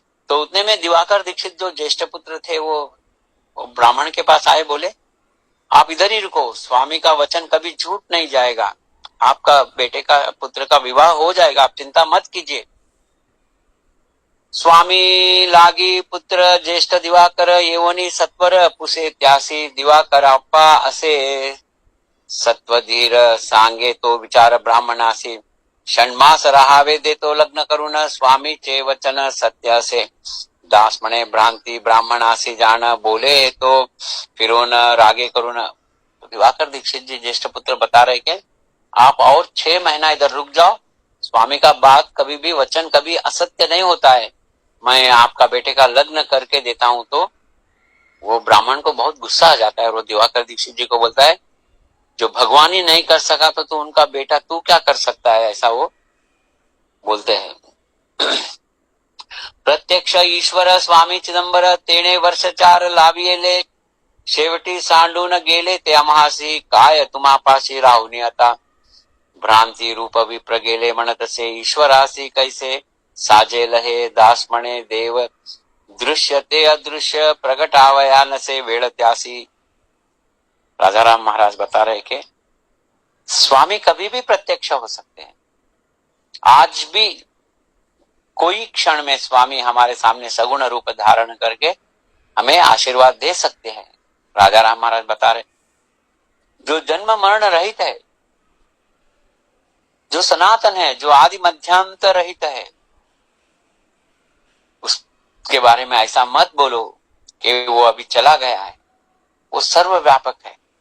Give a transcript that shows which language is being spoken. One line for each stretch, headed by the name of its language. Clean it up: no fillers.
Hindi: तो उतने में दिवाकर दीक्षित जो ज्येष्ठ पुत्र थे वो ब्राह्मण के पास आए, बोले आप इधर ही रुको, स्वामी का वचन कभी झूठ नहीं जाएगा, आपका बेटे का पुत्र का विवाह हो जाएगा, आप चिंता मत कीजिए।
Marathi: स्वामी लागी पुत्र ज्येष्ठ दिवाकर येवनी सत्वर पुसे त्यासी। दिवाकर अप्पा असे सत्वधीर सांगे तो विचार ब्राह्मणासी। षण्मास राहावे देतो लग्न करून स्वामीचे वचन सत्य असे। दास म्हणे भ्रांती ब्राह्मणासी जान बोले तो फिरून रागे करून।
Hindi: दिवाकर दीक्षित जी ज्येष्ठ पुत्र बता रहे कि आप और 6 महीना इधर रुक जाओ, स्वामी का बात कभी भी वचन कभी असत्य नहीं होता है, मैं आपका बेटे का लग्न करके देता हूं। तो वो ब्राह्मण को बहुत गुस्सा आ जाता है और वो दिवाकर दीक्षित जी को बोलता है जो भगवान ही नहीं कर सका तो उनका बेटा तू क्या कर सकता है, ऐसा वो बोलते हैं।
Marathi: प्रत्यक्ष ईश्वर स्वामी चिदंबर तेणे वर्ष 4 लाविले। शेवटी सांडून गेले ते अमासी काय तुम्हापाशी राहुनी आता। भ्रांती रूप विप्र गेले म्हणतसे ईश्वरासी कैसे साजेल हे। दास म्हणे देव दृश्य ते अदृश्य प्रगटावया नसे वेळ त्यासी।
Hindi: राजा राम महाराज बता रहे कि स्वामी कभी भी प्रत्यक्ष हो सकते हैं। आज भी कोई क्षण में स्वामी हमारे सामने सगुण रूप धारण करके हमें आशीर्वाद दे सकते हैं। राजा राम महाराज बता रहे जो जन्म मरण रहित है, जो सनातन है, जो आदि मध्यांत रहित है, उसके बारे में ऐसा मत बोलो कि वो अभी चला गया है, वो सर्वव्यापक है।